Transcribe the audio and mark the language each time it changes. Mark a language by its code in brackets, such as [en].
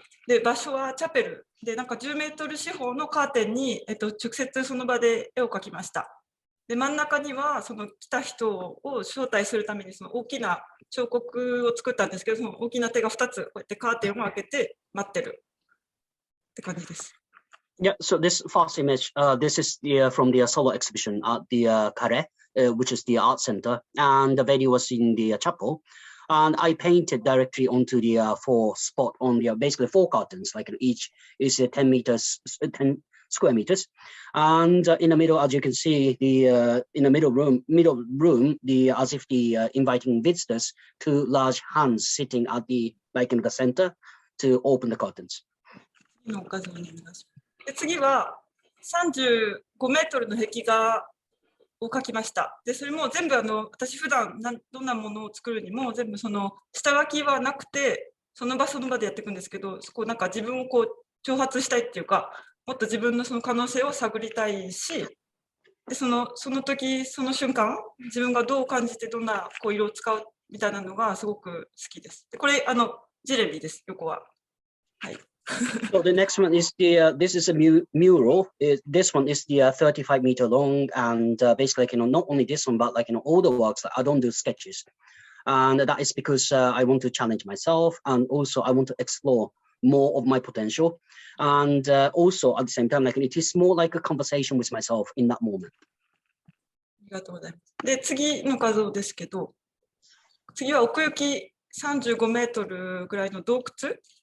[ja] で、場所はチャペルで、なんか10メートル四方のカーテンに、直接その場で絵を描きました。で、真ん中にはその来た人を招待するためにその大きな彫刻を作ったんですけど、その大きな手が2つこうやってカーテンを開けて待ってるって感じです。 [en] Yeah, so this first image, this is from the solo exhibition at the Kare, which is the art center, and the venue was in the chapel. And I painted directly onto the four spot on the basically four curtains, like each is 10 meters, 10 square meters. And in the middle, as you can see, the in the middle room, the as if the inviting visitors, two large hands sitting at the like in the center to open the curtains. [ja] で次は35メートルの壁画を描きました。でそれも全部私普段どんなものを作るにも全部その下書きはなくてその場その場でやっていくんですけど、そこなんか自分をこう挑発したいっていうか、もっと自分のその可能性を探りたいし、でその時その瞬間自分がどう感じてどんなこう色を使うみたいなのがすごく好きです。でこれジェレミです、横は。はい。 [en] So the next one is this is a mural. This one is the 35 meter long, and basically, not only this one, but all the works. I don't do sketches, and that is because I want to challenge myself, and also I want to explore more of my potential, and also at the same time, it is more like a conversation with myself in that moment. [ja] ありがとうございます。で次の画像ですけど、次は奥行き35メートルぐらいの洞窟。